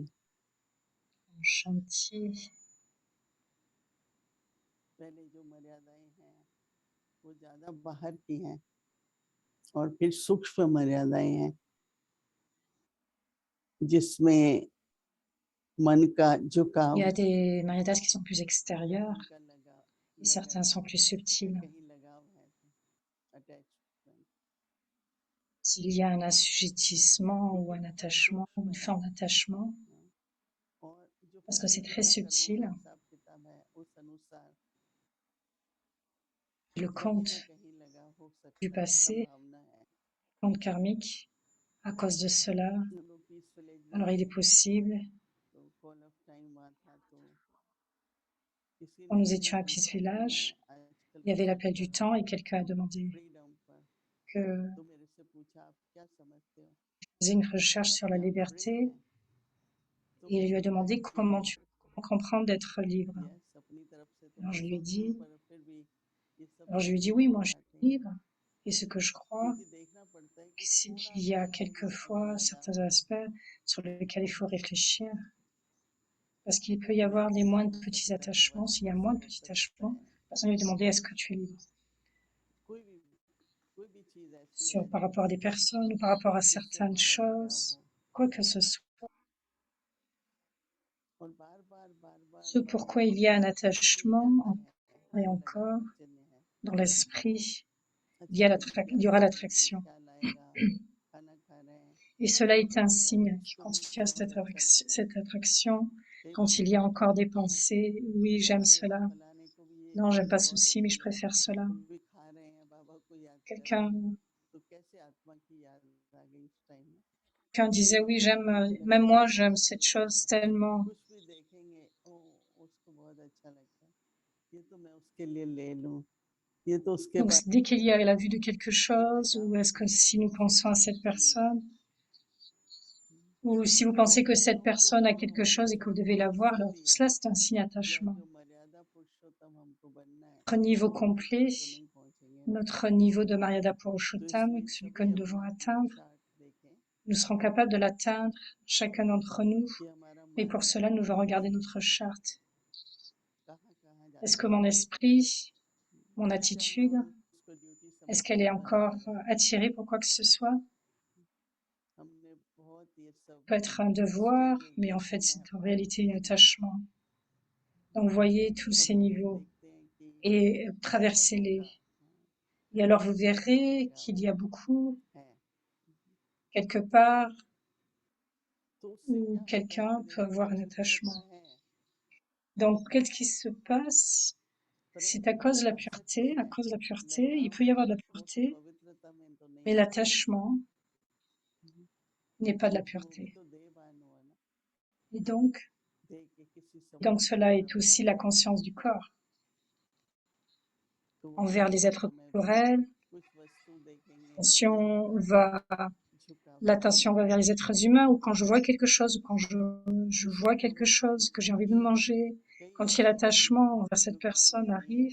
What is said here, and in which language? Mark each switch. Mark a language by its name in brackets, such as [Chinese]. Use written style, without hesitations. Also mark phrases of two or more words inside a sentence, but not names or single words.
[Hindi] Shanti. पहले जो मर्यादाएं हैं वो ज्यादा बाहर की हैं और फिर सूक्ष्म मर्यादाएं हैं जिसमें मन का झुकाव, [French] Il y a des Mariadas qui sont plus extérieures [Hindi] मन का [French] et certains sont plus subtils. [Hindi] कहीं लगाव है तो attachment। [French] S'il y a un assujettissement ou un attachement, ou une forme d'attachement, [Hindi] और जो [French] parce que c'est [Hindi] पिछले [French] très [Hindi] जन्म कर्मों [French] subtil, [Hindi] का हिसाब किताब है उस अनुसार [French] le [Hindi] कहीं ना [French] compte [Hindi] कहीं लगाव हो [French] du [Hindi] सकता है, [French] passé, [Hindi] संभावना है। [French] compte karmique, à cause de cela, [Hindi] हम लोग [English] peaceful age [Hindi] में [French] alors il est [Hindi] थे [French] possible, [Hindi] तो [English] call of time [Hindi] हुआ था तो किसी [French] quand [Hindi] ने [French] nous [Hindi] ये [French] étions à Peace [Hindi] पूछा कि मैं [French] Village, [Hindi] आजकल [French] il y avait [Hindi] रिसर्च [French] l'appel [Hindi] कर [French] du [Hindi] रहा [French] temps et [Hindi] हूँ [French] quelqu'un a demandé [Hindi] फ्रीडम पर, [French] que [Hindi] तो मेरे से पूछा आप क्या समझते हो, [French] je faisais une recherche sur la [Hindi] क्या आप फ्री [French] liberté [Hindi] हैं? तो [French] et il lui a [Hindi] मैंने [French] demandé [Hindi] बताया कि [French] comment comprendre d'être libre. [Hindi] यस अपनी तरफ से तो [French] Alors [Hindi] मैं [French] je lui ai [Hindi] सोचता हूँ [French] dit, [Hindi] पर फिर भी ये सब [French] alors je lui ai dit [Hindi] सोचने [French] oui, [Hindi] की [French] moi je [Hindi] बात [French] suis [Hindi] है [French] libre et ce que je crois, [Hindi] क्योंकि देखना पड़ता है कि [French] s'il [Hindi] थोड़ा [French] y [Hindi] सा [French] a [Hindi] भी जिसमें [French] quelquefois certains [Hindi] लगाव [French] aspects sur lesquels il faut réfléchir, parce qu'il peut y [Hindi] तो मैं [French] avoir les [Hindi] कैसे [French] moins de [Hindi] हो [French] petits [Hindi] सकता है, [French] attachements. S'il y a [Hindi] कैसे [French] moins de [Hindi] हो [French] petits [Hindi] सकता [French] attachements, [Hindi] है। [French] la personne lui a demandé est-ce que tu es libre [Hindi] कोई भी चीज ऐसी [French] sur, [Hindi] है [French] par rapport à des personnes ou par rapport à [Hindi] जिससे [French] certaines [Hindi] हमारा लगाव [French] choses, [Hindi] हो [French] quoi que ce soit. [Hindi] और बार बार बार बार [French] Ce [Hindi] बार [French] pourquoi [Hindi] बार [French] il y a un [Hindi] छूटे नहीं [French] attachement [Hindi] जाता है [French] encore et [Hindi] वो लगाव [French] encore [Hindi] अचन्य है। [French] dans l'esprit, [Hindi] अच्छा अभी [French] il y [Hindi] प्यास [French] aura [Hindi] लगेगी, [French] l'attraction. [Hindi] ख्याल आएगा, खाना खा रहे हैं [French] Et cela est un [Hindi] अच्छा [French] signe qui [Hindi] इसको भी [French] constitue à [Hindi] बहुत अच्छा लगता है, [French] cette attraction [Hindi] कई बार [French] quand il y a [Hindi] मोबाइल [French] encore des [Hindi] देखते हैं [French] pensées, oui, [Hindi] क्या [French] j'aime [Hindi] मेरे [French] cela, [Hindi] फलाने को भी ये [French] non, j'aime [Hindi] चीज [French] pas [Hindi] बहुत [French] ceci, mais je [Hindi] अच्छी लगी, [French] préfère cela. [Hindi] अभी खा रहे हैं बाबा को याद कर रहे हैं, [French] Quelqu'un [Hindi] तो कैसे आत्मा की याद आ गई इस टाइम में। [French] quelqu'un [Hindi] ये [French] disait oui, j'aime, même [Hindi] लगाव [French] moi, [Hindi] की [French] j'aime [Hindi] बात [French] cette [Hindi] नहीं [French] chose [Hindi] है, [French] tellement. [Hindi] कुछ भी देखेंगे ओ उसको बहुत अच्छा लगता है, ये तो मैं उसके लिए ले लूं, ये तो उसके [French] Donc, [Hindi] पास, [French] dès qu'il y a la vue de quelque [Hindi] ये [French] chose, ou [Hindi] लगाव [French] est-ce que [Hindi] जो [French] si nous pensons à [Hindi] सूक्ष्म [French] cette [Hindi] शरीर है, [French] personne, ou si vous pensez [Hindi] उन [French] que cette [Hindi] गुणों को [French] personne a [Hindi] जो [French] quelque [Hindi] हमने [French] chose et que vous devez [Hindi] छोटी [French] la voir, alors tout [Hindi] स्थिति [French] cela, c'est un signe [Hindi] या [French] d'attachement. [Hindi] जो मर्यादा पुरुषोत्तम हमको बनना है [French] Notre niveau [Hindi] वहां तक [French] complet, [Hindi] तो नहीं पहुंचेंगे ना। [French] notre niveau de Maryada [Hindi] तो [French] Purushottam, [Hindi] इसलिए [French] celui que [Hindi] सभी [French] nous devons [Hindi] अपना अपना [French] atteindre, [Hindi] चार्ट देखें [French] nous serons capables de l'atteindre, chacun d'entre nous. [Hindi] कि हमारा [French] Mais [Hindi] मन [French] pour cela, nous devons regarder [Hindi] अभी [French] notre charte. [Hindi] कहाँ कहाँ [French] Est-ce [Hindi] जाता [French] que mon [Hindi] है, [French] esprit, mon [Hindi] अच्छा [French] attitude, [Hindi] हम उसको ड्यूटी [French] est-ce [Hindi] समझ [French] qu'elle [Hindi] के [French] est [Hindi] बना [French] encore [Hindi] रहे हैं, [French] attirée pour quoi que ce soit? [Hindi] हमने बहुत ये सब [French] Peut être un devoir, mais en fait, c'est en [Hindi] स्टेरियो [French] réalité un attachement. Donc, voyez tous [Hindi] और [French] ces [Hindi] हम लोग [French] niveaux [Hindi] देखते हैं कि [French] et [Hindi] बहुतों [French] traversez-les. [Hindi] का [French] Et alors, vous verrez [Hindi] लगाव [French] qu'il y a beaucoup, [Hindi] है, [French] quelque part, [Hindi] तो उससे [French] où [Hindi] क्या होता है [French] quelqu'un peut [Hindi] प्रेम [French] avoir [Hindi] तो [French] un [Hindi] शुद्धता [French] attachement. [Hindi] है, [French] Donc, qu'est-ce qui se passe? [Hindi] प्रेम [French] C'est à cause de la [Hindi] शुद्धता सब [French] pureté. [Hindi] कुछ [French] À [Hindi] है, [French] cause de la pureté, il [Hindi] लगाव [French] peut y avoir de la [Hindi] वो तो [French] pureté, [Hindi] पवित्रता में तो [French] mais [Hindi] नहीं आता, [French] l'attachement n'est pas de la [Hindi] क्योंकि वो भी [French] pureté. [Hindi] तो देवान हुआ ना, [French] Et donc cela est aussi la conscience du corps envers les êtres corporels. L'attention va vers les êtres humains, ou quand je vois quelque chose, ou quand je vois quelque chose que j'ai envie de manger, quand il y a l'attachement envers cette personne arrive.